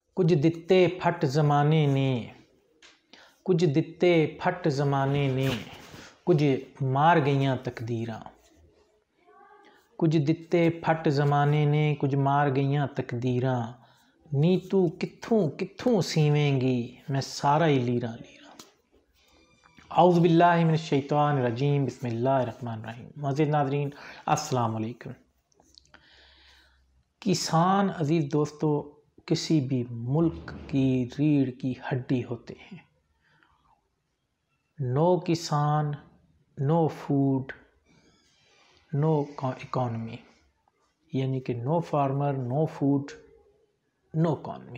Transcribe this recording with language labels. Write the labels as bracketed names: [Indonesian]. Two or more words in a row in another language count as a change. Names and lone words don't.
[Punjabi] ਕੁਝ ਦਿੱਤੇ ਫੱਟ ਜ਼ਮਾਨੇ ਨੇ, ਕੁਝ ਦਿੱਤੇ ਫੱਟ ਜ਼ਮਾਨੇ ਨੇ, ਕੁਝ ਮਾਰ ਗਈਆਂ ਤਕਦੀਰਾਂ। ਕੁਝ ਦਿੱਤੇ ਫੱਟ ਜ਼ਮਾਨੇ ਨੇ, ਕੁਝ ਮਾਰ ਗਈਆਂ ਤਕਦੀਰਾਂ। ਨੀ ਤੂੰ ਕਿੱਥੋਂ ਕਿੱਥੋਂ ਸੀਵੇਂਗੀ, ਮੈਂ ਸਾਰਾ ਹੀ ਲੀਰਾਂ ਲੀਰਾਂ। [Arabic] أعوذ بالله من الشيطان الرجيم، بسم الله الرحمن الرحيم. [Urdu] مزید ناظرین [Arabic] السلام علیکم. [Urdu] کسان عزیز دوستوں کسی بھی ملک کی ریڑھ کی ہڈی ہوتے ہیں. [English] no kisan no food no economy, [Urdu] یعنی کہ [English] no farmer no food no economy.